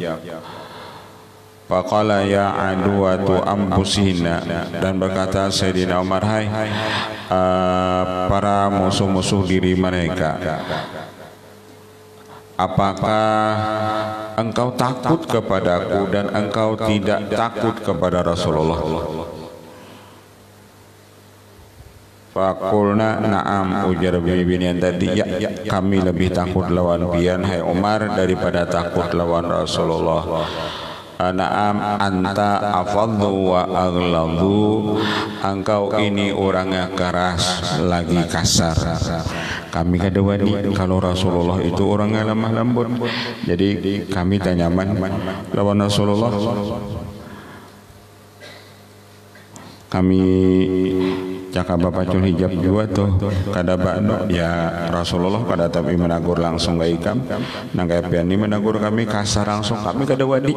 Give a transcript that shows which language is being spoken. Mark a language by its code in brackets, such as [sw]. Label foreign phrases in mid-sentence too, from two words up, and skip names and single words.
[ar] فقال يا عدوات أنفسهن, [id] dan berkata Sayyidina Umar, hai para musuh-musuh diri mereka, apakah engkau takut kepadaku dan engkau tidak takut kepada Rasulullah? [ar] فقلن نعم, [bjn] ujar bibinian tadi, ya kami lebih takut lawan pian hai Umar daripada takut lawan Rasulullah. [ar] نعم أنت أفظ وأغلظ, [id] engkau ini orangnya keras lagi kasar. [bjn] Kami kada wani kalau Rasulullah itu orangnya lemah lembut, jadi kami tak nyaman lawan Rasulullah. Kami cakap bapacul hijab juga tuh kada bakno ya Rasulullah kada tapi menagur langsung ke ikam nang kapian ini menagur kami kasar langsung, kami kada wadi.